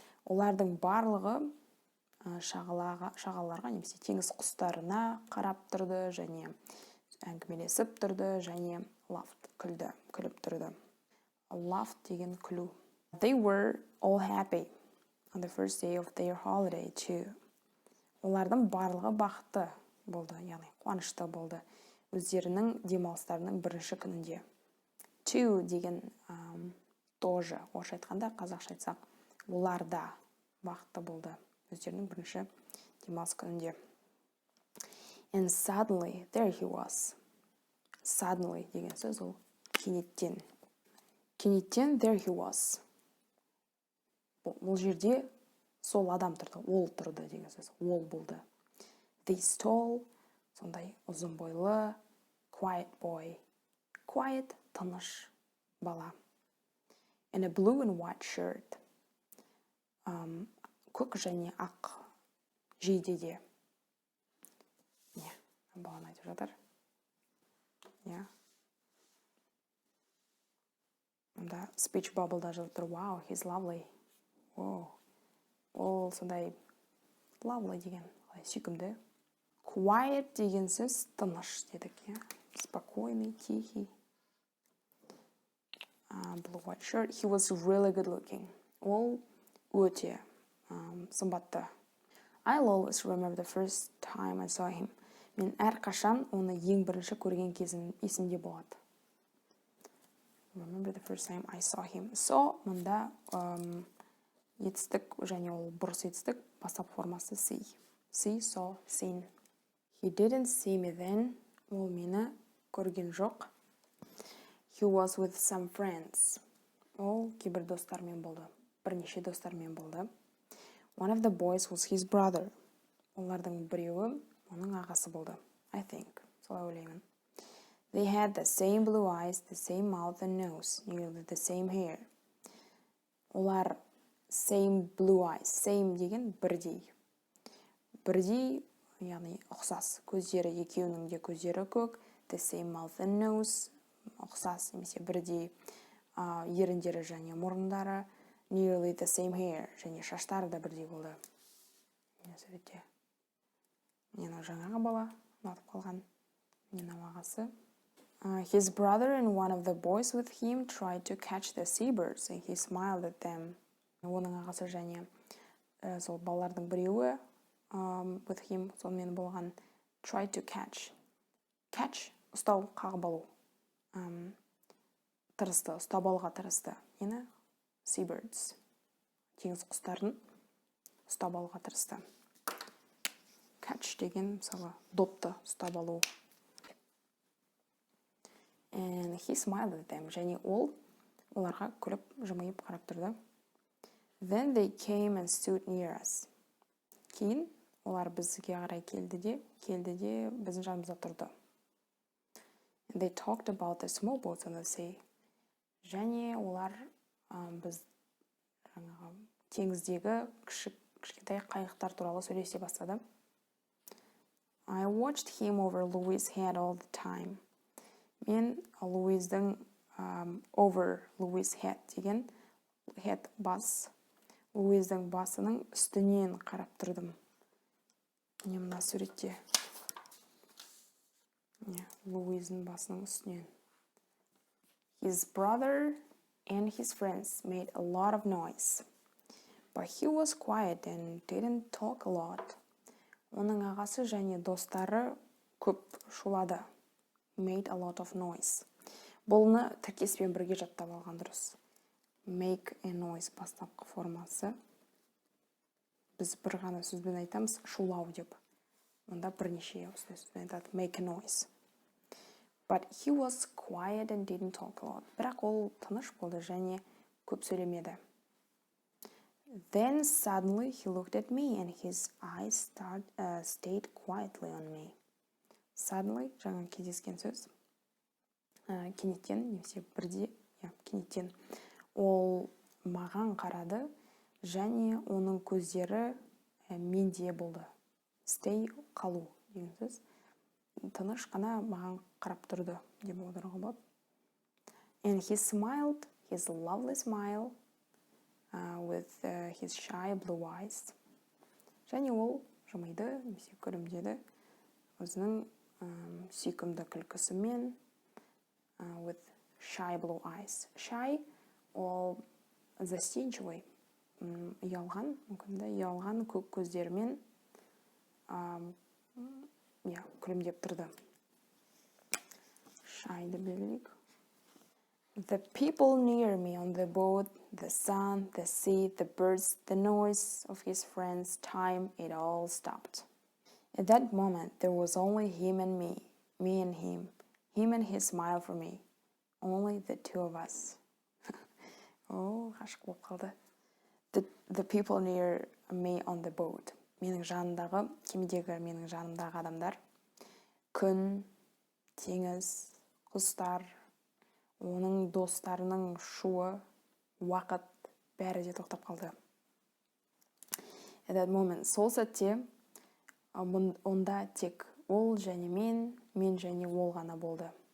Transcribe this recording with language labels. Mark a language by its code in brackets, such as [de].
[kk] Олардың барлығы шағаларға немесе теңіз құстарына қарап тұрды және әңгімелесіп тұрды және laughed, күліп тұрды. Laughed деген күлу. [en] They were all happy on the first day of their holiday too. [kk] Олардың барлығы бақытты болды, яғни қуанышты болды өздерінің демалыстарының бірінші күнінде. Too деген тоже, орысша айтқанда, қазақша айтсақ, олар да бақытты болды өздерінің бірінші демалыс күнінде. [en] And suddenly, there he was. [kk] Suddenly деген сөз ол кенеттен. [en] Кенеттен, there he was. [kk] Бұл жерде сол адам тұрды, ол тұрды деген сөз, ол болды. [en] This tall, [kk] сондай ұзын бойлы, [en] quiet boy. [kk] Quiet, тыныш бала. [en] In a blue and white shirt. [kk] Көк және ақ жейдеде. Баланы айтып жатыр. Онда speech bubble'да жазып тұр. [en] Wow, he's lovely. [kk] Ол сондай lovely деген, сүйкімді. Quiet деген сөз тыныш дедік. [ru] Спокойный, тихий. [en] Blue white shirt. He was really good looking. [kk] Ол өте сымбатты. [en] I'll always remember the first time I saw him. [kk] Мен әрқашан оны ең бірінші көрген кезім есімде болады. [en] Remember the first time I saw him. [kk] So, мұнда етістік және ол бұрыс етістік бастапқы формасы see. [en] See, saw, seen. He didn't see me then. [kk] Ол мені көрген жоқ. [en] He was with some friends. [kk] Ол кейбір достармен болды. Бірнеше достармен болды. [en] One of the boys was his brother. [kk] Олардың біреуі оның ағасы болды. [en] I think. [kk] Солай ойлаймын. [en] They had the same blue eyes, the same mouth and nose, nearly the same hair. Олар same blue eyes. [kk] Same деген бірдей. Бірдей, яғни ұқсас. Көздері, екеуінің де көздері көк. [en] The same mouth and nose. [kk] Ұқсас, немесе бірдей. Еріндері және мұрындары. Nearly the same hair. Және шаштары да бірдей болды. Нені жаңағы бала, ұнатып қалған. Нені ағасы. [en] His brother and one of the boys with him tried to catch the seabirds, and he smiled at them. [kk] Оның ағасы және сол балалардың біреуі [en] with him, [kk] сонымен болған, [en] tried to catch. [kk] Catch, ұстау, қағып алу. Тырысты, ұстап алуға тырысты. Нені? Seabirds. Теңіз құстарын ұстап алуға тырысты. Catch деген, мысалы, допты ұстап алу. [en] And he smiled at them. [kk] Және оларға күліп, жымиып қарап тұрды. [en] Then they came and stood near us. [kk] Кейін олар бізге қарай келді де біздің жанымызда тұрды. [en] And they talked about the small boats on the sea. [kk] Және олар біз теңіздегі кішкентай қайықтар туралы сөйлесе бастады. [en] I watched him over Louis' head all the time. [kk] Мен Луиздің [en] over Louis' head [kk] деген head бас. Луиздің басының үстінен қарап тұрдым. Мына суретте. Луиздің басының үстінен. [en] His brother and his friends made a lot of noise. But he was quiet and didn't talk a lot. [kk] Оның ағасы және достары көп шулады. [en] made a lot of noise. [kk] Бұлны тіркеспен бірге жаттап алған дұрыс. [en] Make a noise [kk] бастапқы формасы. Біз бір ғана сөзбен айтамыз, шулау деп. Онда бірнеше осылай сөзбен айтады, [en] make a noise. But he was quiet and didn't talk a lot. [kk] Бірақ ол тыныш болды және көп сөйлемеді. [en] Then suddenly he looked at me and his eyes stayed quietly on me. [kk] Suddenly, жаңа кездескен сөз. Кенеттен, немесе бірде, кенеттен. Ол маған қарады және оның көздері менде болды. Stay, қалу деген сөз. Тыныш қана маған қарап тұрды деп отыруға болады. [en] And he smiled, his lovely smile, with his shy blue eyes. [kk] Және ол жымиды, немесе күлімдеді өзінің сүйкімді күлкісімен, [en] with shy blue eyes. [kk] Shy ол застенчивый, ұялған, ұялған көк көздерімен күлімдеп тұрды. Shy'ды белгілейік. [en] The people near me on the boat, the sun, the sea, the birds, the noise of his friends' time, it all stopped. At that moment, there was only him and me and him and his smile for me, only the two of us. [kk] Oh, ғашық болып қалды. [en] The people near me on the boat. [kk] Менің жанымдағы, кемедегі менің жанымдағы адамдар. Күн, теңіз, құстар, оның достарының шуы, уақыт, бәрі де тоқтап қалды. [en] At that moment, [kk] сол сәтте, онда тек ол және мен және ол ғана болды.